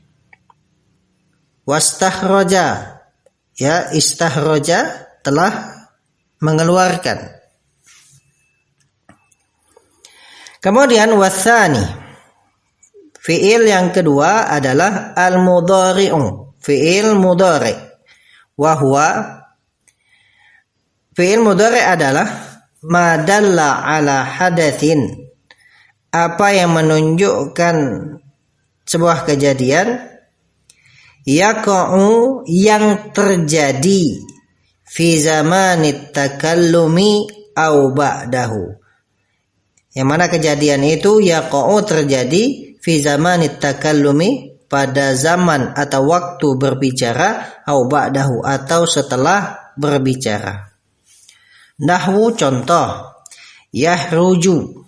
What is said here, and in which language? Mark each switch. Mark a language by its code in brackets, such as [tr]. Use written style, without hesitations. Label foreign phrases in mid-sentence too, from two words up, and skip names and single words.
[id] Wastahroja, ya, istahroja, telah mengeluarkan. Kemudian wathani, fi'il yang kedua adalah al-mudhari'u, [ar] فعل مضارع'. وهو فعل مضارع' adalah ما دل على حدث, [id] apa yang menunjukkan sebuah kejadian, yaqa'u, yang terjadi, [ar] في زمن التكلم أو بعده, [id] yang mana kejadian itu yaqa'u, terjadi, [ar] في زمن التكلم, [id] pada zaman atau waktu berbicara, [ar] أو بعده, [id] atau setelah berbicara. Nahwu, contoh, yahruju.